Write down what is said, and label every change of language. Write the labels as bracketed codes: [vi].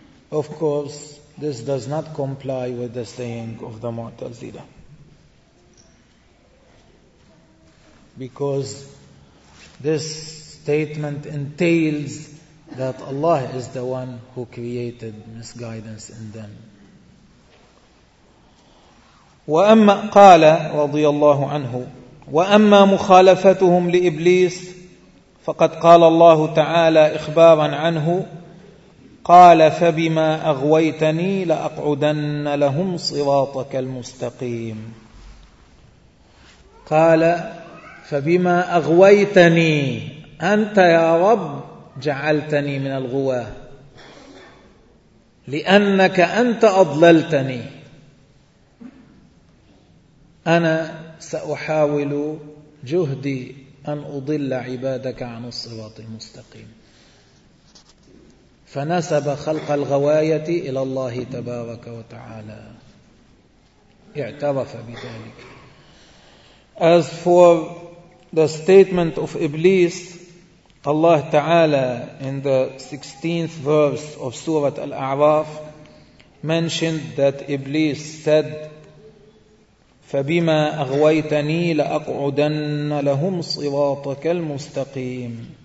[en] Of course, this does not comply with the saying of the Mu'tazila, because this statement entails that Allah is the one who created misguidance in them. [ar] وأما قال رضي الله عنه وأما مخالفتهم لإبليس فقد قال الله تعالى إخبارا عنه قال فبما أغويتني لأقعدن لهم صراطك المستقيم. قال فبما أغويتني أنت يا رب جعلتني من الغواة لأنك أنت أضللتني أنا سأحاول جهدي أن أضل عبادك عن الصراط المستقيم فنسب خلق الغواية إلى الله تبارك وتعالى اعترف بذلك. [en] As for the statement of Iblis, Allah Ta'ala in the 16th verse of Surah Al-A'raf mentioned that Iblis said, فَبِمَا أَغْوَيْتَنِي لَأَقْعُدَنَّ لَهُمْ صِرَاطَكَ الْمُسْتَقِيمِ.